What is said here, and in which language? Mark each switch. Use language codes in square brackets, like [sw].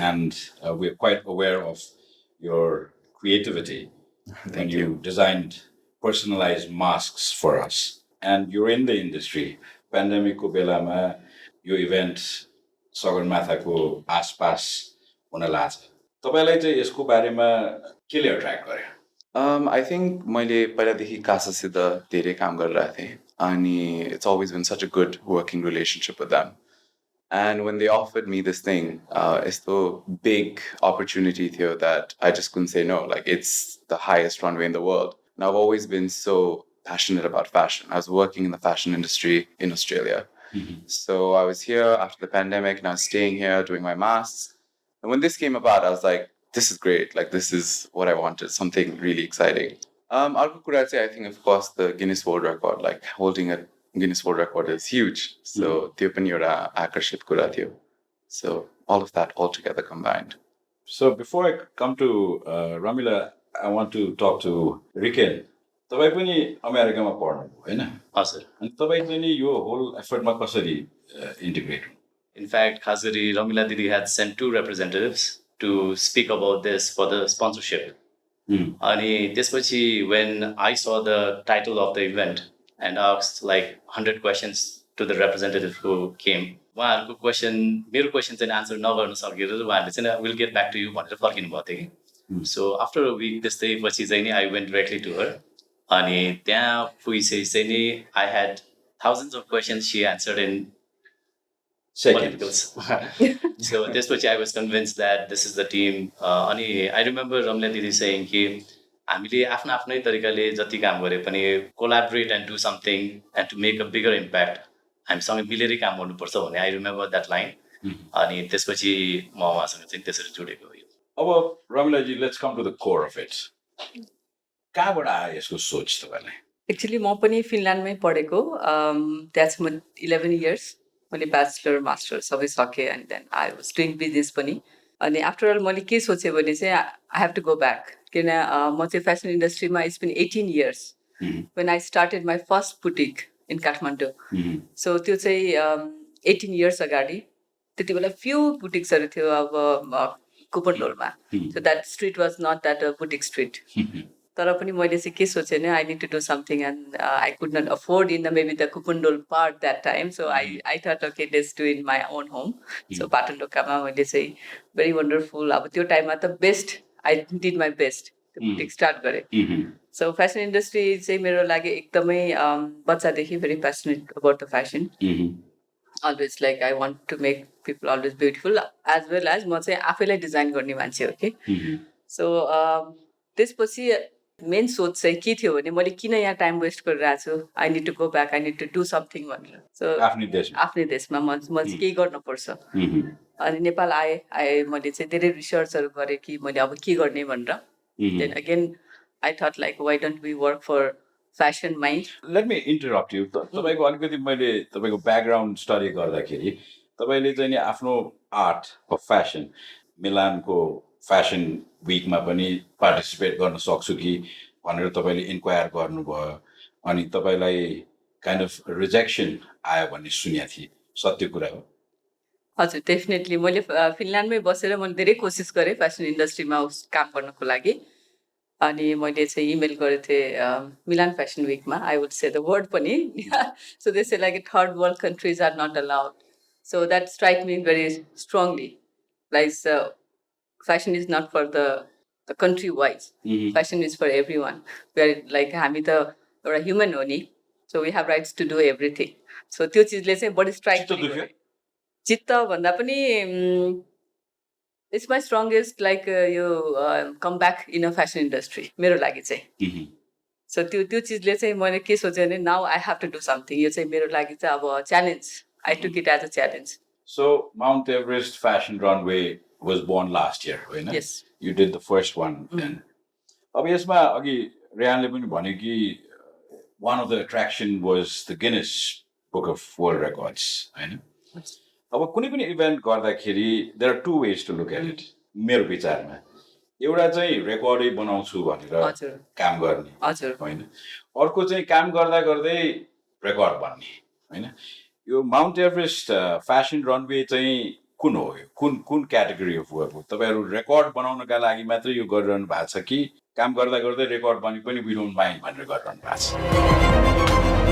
[en] And we're quite aware of your creativity when you designed personalized masks for us. And you're in the industry. Pandemic [ne] ko belama, [en] your event Sagarmathako [ne] आसपास हुन लाग्छ। तपाईलाई चाहिँ यसको बारेमा केले attract गर्यो? [en] I think [ne] मैले पहिलादेखि कासासित धेरै काम गरिरहेको थिएँ अनि [en] it's always been such a good working relationship with them. And when they offered me this thing, it's the big opportunity [ne] थियो [en] that I just couldn't say no. Like, it's the highest runway in the world. And I've always been so passionate about fashion. I was working in the fashion industry in Australia. So I was here after the pandemic and I was staying here doing my masks. And when this came about, I was like, this is great. Like, this is what I wanted, something really exciting. [ne] Arko कुरा चाहिँ, [en] I think, of course, the Guinness World Record, like holding a Guinness World Record is huge. [ne] So त्यो पनि एउटा आकर्षित कुरा थियो. [en] So all of that all together combined. So before I come to Ramila, I want to talk to Riken. [ne] तपाईँ पनि अमेरिकामा पढ्नुभयो हैन? हजुर. अनि तपाईँ चाहिँ नि यो होल एफर्टमा कसरी integrate? [en] In fact, Khazari Ramila Didi had sent 2 representatives to speak about this for the sponsorship. And [ne] त्यसपछि [en] when I saw the title of the event and asked like 100 questions to the representative who came, [ne] उहाँहरुको question मेरो question चाहिँ answer नगर्न सकेर उहाँहरुले चाहिँ [en] will get back to you [ne] भनेर फर्किनु भयो थियो कि. [en] So after a week [ne] त्यस्तै पछि चाहिँ नि [en] I went directly to her. [ne] अनि त्यहाँ पुगिसकेपछि चाहिँ नि [en] I had thousands of questions she answered in seconds. So [ne] त्यसपछि [en] I was convinced that this is the team. अनि I remember Ramila Didi saying [ne] कि हामीले आफ्नो आफ्नै तरिकाले जति काम गरे पनि [en] collaborate and do something and to make a bigger impact. [ne] हामीसँग मिलेरै काम गर्नुपर्छ भने [en] I remember that line. [ne] अनि त्यसपछि म उहाँसँग चाहिँ त्यसरी जोडेको हो. [en] अब Ramila ji, let's come to the core of it. [ne] कहाँबाट आयो यसको सोच तपाईलाई? एक्चुअली म पनि फिनल्यान्डमै पढेको. त्यहाँ म 11 इयर्स मैले ब्याचलर मास्टर सबै सकेँ [en] and then I was doing business [ne] पनि. अनि आफ्टर अल मैले के सोचेँ भने चाहिँ [en] I have to go back, [ne] किन म चाहिँ फेसन इन्डस्ट्रीमा [en] It's been 18 years when I started my first boutique in Kathmandu. [ne] So त्यो चाहिँ 18 years अगाडि त्यति बेला few boutiquesहरू थियो अब कुपनडोलमा. [en] So that street was not that a boutique street. [ne] तर पनि मैले चाहिँ के सोचेँ नि [en] I need to do something and I could not afford in maybe the Kupundol part that time. So I thought okay let's do it in my own home. So Patandokaमा [ne] मैले चाहिँ [en] very wonderful [ne] अब त्यो टाइममा त [en] best I did my best त्यो boutique start गरेँ. So fashion industry [ne] चाहिँ मेरो लागि एकदमै बच्चादेखि [en] very passionate about the fashion. Always like I want to make people always beautiful as well as [ne] म चाहिँ आफैलाई डिजाइन गर्ने मान्छे हो कि. So त्यसपछि मेन सोच चाहिँ के थियो भने मैले किन यहाँ टाइम वेस्ट गरिरहेको छु [en] I need to go back I need to do something [ne] भनेर. सो आफ्नै देशमा म चाहिँ केही गर्नुपर्छ. अनि नेपाल आएँ मैले चाहिँ धेरै रिसर्चहरू गरेँ कि मैले अब के गर्ने भनेर. [en] Then again I thought like why don't we work for फ्यासनमै. Let me interrupt you. [ne] तपाईँको अलिकति मैले तपाईँको ब्याकग्राउन्ड स्टडी गर्दाखेरि तपाईँले चाहिँ नि आफ्नो आर्ट अफ फ्यासन मिलानको फ्यासन विकमा पनि पार्टिसिपेट गर्न सक्छु कि भनेर तपाईँले इन्क्वायर गर्नुभयो अनि तपाईँलाई काइन्ड अफ रिजेक्सन आयो भन्ने सुनेको थिएँ. सत्य कुरा हो? हजुर डेफिनेटली. मैले फिनल्यान्डमै बसेर मैले धेरै कोसिस गरेँ फेसन इन्डस्ट्रीमा काम गर्नको लागि. अनि मैले चाहिँ इमेल गरेको थिएँ मिलान fashion विकमा. [en] I would say the word पनि. So they say like third world countries are not allowed. So that strike me very strongly. Like fashion is not for the country wise. Fashion is for everyone. We are like [ne] हामी त एउटा human हो नि. [en] So we have rights to do everything. [ne] So त्यो चिजले चाहिँ body strike गर्यो. चित्त भन्दा पनि [en] it's my strongest like यो come back in a fashion industry [ne] मेरो लागि चाहिँ. [en] So [ne] त्यो चिजले चाहिँ मैले के सोचेँ भने [en] now I have to do something. [ne] यो चाहिँ मेरो लागि चाहिँ अब challenge. [en] I took it as a challenge. So Mount Everest Fashion Runway was born last year, होइन? Yes. You did the first one then. [ne] अब यसमा अघि रेहानले पनि भन्यो कि [en] one of the attraction was the Guinness Book of World Records, होइन? [ne] अब कुनै पनि इभेन्ट गर्दाखेरि [en] there are two ways to look at it. [ne] मेरो विचारमा एउटा चाहिँ रेकर्डै बनाउँछु भनेर काम गर्ने होइन. अर्को चाहिँ काम गर्दा गर्दै रेकर्ड बन्ने होइन. यो माउन्ट एभरेस्ट फ्यासन रनवे चाहिँ कुन हो? कुन क्याटेगोरी अफ वर्क हो? तपाईँहरू रेकर्ड बनाउनका लागि मात्रै यो गरिरहनु भएको छ कि काम गर्दा गर्दै रेकर्ड बने पनि [en] we don't mind [ne] भनेर गरिरहनु भएको छ?